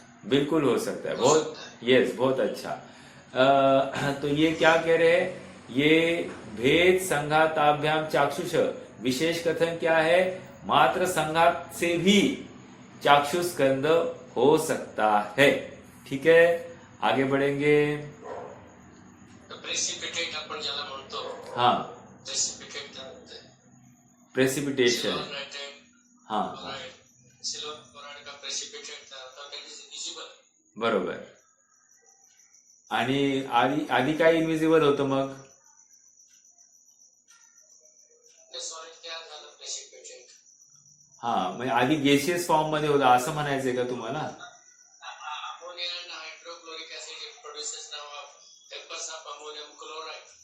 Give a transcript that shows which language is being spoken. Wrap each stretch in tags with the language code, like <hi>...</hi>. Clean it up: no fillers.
<hi>बिल्कुल हो सकता है, बहुत यस, बहुत अच्छा। तो ये क्या कह रहे हैं? ये भेद संघाताभ्याम चाक्षुष विशेष कथन क्या है? मात्र संघात से भी चाक्षुष स्कंद हो सकता है। ठीक है, आगे बढ़ेंगे।</hi> <mr>प्रेसिपिटेट आपण ज्याला म्हणतो, हाँ,</mr> <en>precipitate precipitation, हाँ,</en> <mr>सिल्वर क्लोराइड का प्रेसिपिटेट तयार होता,</mr> <en>that is invisible.</en> <mr>बरोबर. आणि आधी काय इनविजिबल होतं मग? ते सॉलिड तयार झालं प्रेसिपिटेट. हा, म्हणजे आधी गॅसियस फॉर्म मध्ये होता असं म्हणायचंय का तुम्हाला?</mr> <en>Ammonia and hydrochloric acid produces नाव vapours of ammonium chloride.</en>